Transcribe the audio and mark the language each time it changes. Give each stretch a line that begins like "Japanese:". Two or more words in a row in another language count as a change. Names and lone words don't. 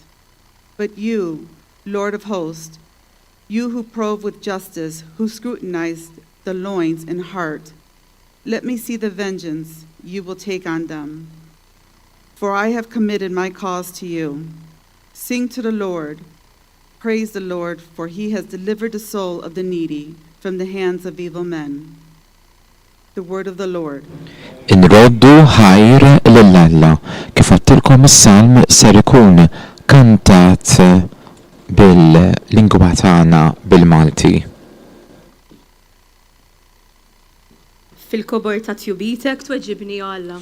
English: But you, Lord of hosts, you who probe with justice, who scrutinize the loins and heart, let me see the vengeance you will take on them. For I have committed my cause to you. Sing to the Lord. Praise the Lord, for he has delivered the soul of the needy from the hands of evil men. The word of the Lord.
Maltese: Inroddu ħajr lill-Alla. Kif għattilkom is-salm ser ikun kantat bil-lingwa tagħna bil-Malti. Fil-kobor ta' tjubitek tweġibni Alla.